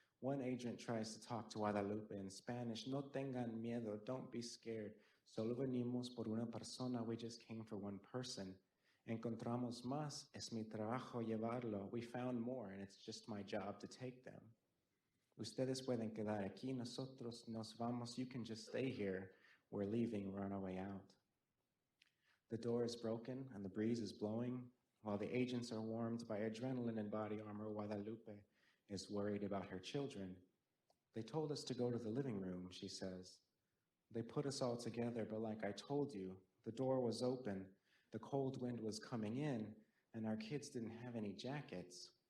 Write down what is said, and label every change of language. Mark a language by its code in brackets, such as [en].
[en] One agent tries to talk to Guadalupe in Spanish. [es] No tengan miedo, [en] don't be scared. [es] Solo venimos por una persona, [en] we just came for one person. [es] Encontramos más, es mi trabajo llevarlo. [en] We found more, and it's just my job to take them. [es] Ustedes pueden quedar aquí, nosotros nos vamos. [en] You can just stay here. We're leaving, we're on our way out. The door is broken, and the breeze is blowing. While the agents are warmed by adrenaline and body armor, Guadalupe is worried about her children. They told us to go to the living room, she says. They put us all together, but like I told you, the door was open, the cold wind was coming in, and our kids didn't have any jackets.